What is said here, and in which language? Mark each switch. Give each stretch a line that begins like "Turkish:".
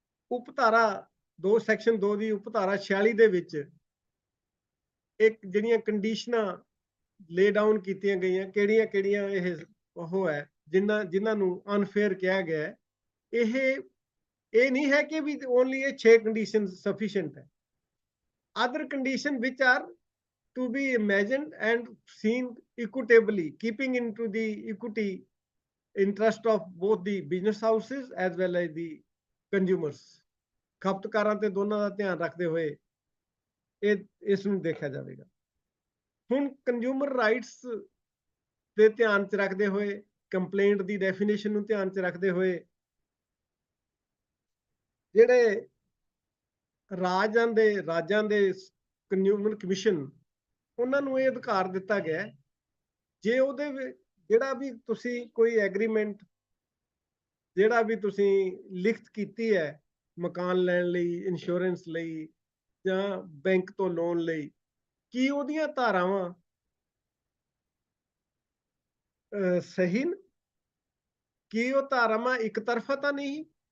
Punjabi: ਉਪ ਧਾਰਾ 2 ਸੈਕਸ਼ਨ 2 ਦੀ ਉਪ ਧਾਰਾ 46 ਦੇ ਵਿੱਚ ਇੱਕ ਜਿਹੜੀਆਂ ਕੰਡੀਸ਼ਨਾਂ ਲੇ ਡਾਊਨ ਕੀਤੀਆਂ ਗਈਆਂ, ਕਿਹੜੀਆਂ ਕਿਹੜੀਆਂ ਇਹ ਉਹ ਹੈ ਜਿਨ੍ਹਾਂ ਨੂੰ ਅਨਫੇਅਰ ਕਿਹਾ ਗਿਆ ਹੈ। ਇਹ ਨਹੀਂ ਹੈ ਕਿ ਵੀ ਓਨਲੀ ਇਹ 6 ਕੰਡੀਸ਼ਨ ਸਫੀਸ਼ੀਐਂਟ ਹੈ।
English: other conditions which are to be imagined and seen equitably, keeping into the equity interest of both the business houses as well as the consumers.
Punjabi: ਖਪਤਕਾਰਾਂ ਤੇ ਦੋਨਾਂ ਦਾ ਧਿਆਨ ਰੱਖਦੇ ਹੋਏ ਇਸ ਨੂੰ ਦੇਖਿਆ ਜਾਵੇਗਾ। ਹੁਣ ਕੰਜ਼ਿਊਮਰ ਰਾਈਟਸ ਦੇ ਧਿਆਨ 'ਚ ਰੱਖਦੇ ਹੋਏ, ਕੰਪਲੇਂਟ ਦੀ ਡੈਫੀਨੇਸ਼ਨ ਨੂੰ ਧਿਆਨ 'ਚ ਰੱਖਦੇ ਹੋਏ, ਜਿਹੜੇ ਰਾਜਾਂ ਦੇ ਕੰਜ਼ਿਊਮਰ ਕਮਿਸ਼ਨ, ਉਹਨਾਂ ਨੂੰ ਇਹ ਅਧਿਕਾਰ ਦਿੱਤਾ ਗਿਆ ਜੇ ਉਹਦੇ ਜਿਹੜਾ ਵੀ ਤੁਸੀਂ ਕੋਈ ਐਗਰੀਮੈਂਟ ਜਿਹੜਾ ਵੀ ਤੁਸੀਂ ਲਿਖਤ ਕੀਤੀ ਹੈ ਮਕਾਨ ਲੈਣ ਲਈ, ਇੰਸ਼ੋਰੈਂਸ ਲਈ ਜਾਂ ਬੈਂਕ ਤੋਂ ਲੋਨ ਲਈ, ਕੀ ਉਹਦੀਆਂ ਧਾਰਾਵਾਂ ਸਹੀ ਨੇ, ਕੀ ਉਹ ਧਾਰਾਵਾਂ ਇੱਕ ਤਰਫਾ ਤਾਂ ਨਹੀਂ।